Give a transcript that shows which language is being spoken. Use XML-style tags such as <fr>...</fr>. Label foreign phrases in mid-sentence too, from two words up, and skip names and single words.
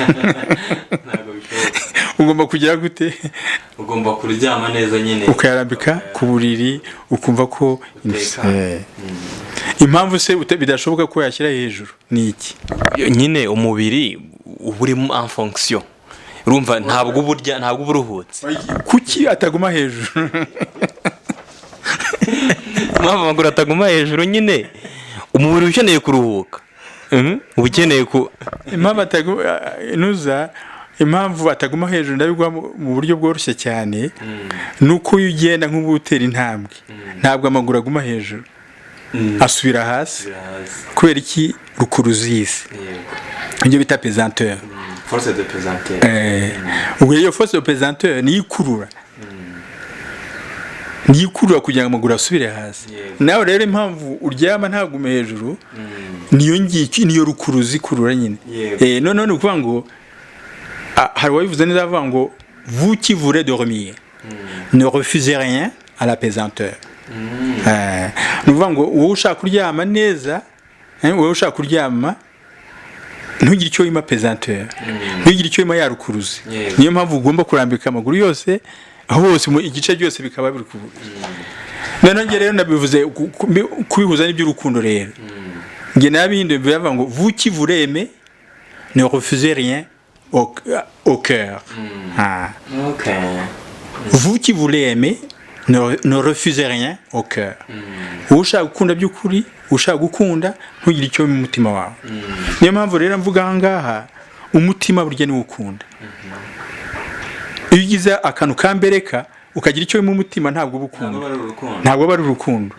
<rw>ugomba kugira gute ugomba kuryama neza nyine ukayarambika ku buriri ukumva ko impamvu se bidashoboka ko yashyira hejuru ni iki nyine umubiri uba urimo</rw> <fr>en fonction</fr> <rw>urumva ntabwo uburya ntabwo uruhutse kuki ataguma hejuru mpamvu amaguru ataguma hejuru nyine umubiri ukeneye kuruhuka uba ukeneye impamvu ataguma hejuru ndabigwa mu buryo bworoshye cyane nuko iyo ugenda nk'ubutera intambwe ntabwo amaguru aguma hejuru asubira hasi kubera iki rukuruzisi ibyo bita pesanteur</rw> <fr>force de pesanteur</fr> <rw>ubwo iyo</rw> <fr>force de pesanteur</fr> <rw>niyo ikurura kugira ngo amaguru asubire hasi nawe rero impamvu uryama ntagume hejuru niyo rukuruzi ikurura nyine none ni ukuvuga ngo hari uwabivuze neza avuga ngo</rw> <fr>vous qui voulez dormir ne refusez rien à la pesanteur.</fr> <rw>Ni ukuvuga ngo wowe ushaka kuryama neza, wowe ushaka kuryama ntugire icyo wima pesanteur, ntugire icyo wima yarukuruzi. Niyo mpamvu ugomba kurambika amaguru yose aho hose igice cyose bikaba biri kuvuga. None rero nabivuze kubihuza n'iby'urukundo rero. Nge nabindi bivuga ngo</rw> <fr>vous qui vous aimez ne refusez rien au cœur.</fr> <rw>OK.</rw> <fr>Vous qui voulez aimer ne refusez rien au cœur.</fr> <rw>Ushaka gukunda by'ukuri, ushaka gukunda ntugire icyo mu mutima wawe. Niyo mpamvu rero mvuga ahangaha umutima burya ni ukunda. Iyo ugize akantu kambereka ukagira icyo mu mutima ntabwo bukunda. Ntabwo bari urukundo.</rw>